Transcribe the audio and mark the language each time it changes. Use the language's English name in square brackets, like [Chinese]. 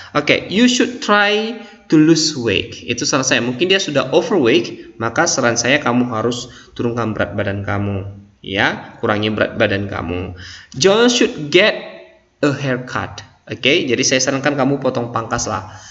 [English] Oke, you should try to lose weight. [Indonesian] Itu saran saya. Mungkin dia sudah overweight, maka saran saya kamu harus turunkan berat badan kamu. Ya, kurangi berat badan kamu. [English] John should get a haircut. [Indonesian] Oke, jadi saya sarankan kamu potong pangkas lah.